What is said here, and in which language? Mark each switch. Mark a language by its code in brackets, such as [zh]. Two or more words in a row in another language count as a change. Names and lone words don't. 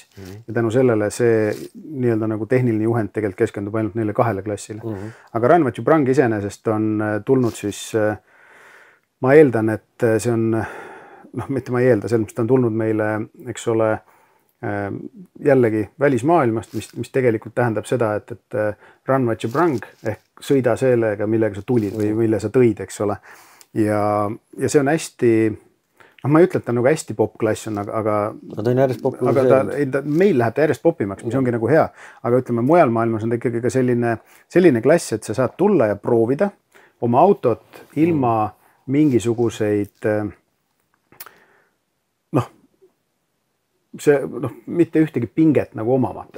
[et] Ja tänu sellele see nii-öelda nagu tehniline juhend tegelikult keskendub ainult neile 2 klassile. Aga Run What You Bring iseenesest on tulnud siis, ma eeldan, et see on, mitte ma ei eelda, selles mõttes ta on tulnud meile, eks ole, jällegi välismaailmast, mis tegelikult tähendab seda, et run what you bring ehk sõida sellega, millega sa tulid või mille sa tõid, eks ole. Ja see on hästi, ma ei ütle, et ta nagu hästi pop-klass on, aga meil läheb ta järjest popimaks, mis ongi nagu hea. Aga ütleme, mujal maailmas on ta ikkagi ka selline klass, et sa saad tulla ja proovida oma autot ilma mingisuguseid see mitte ühtegi pinget nagu omamata,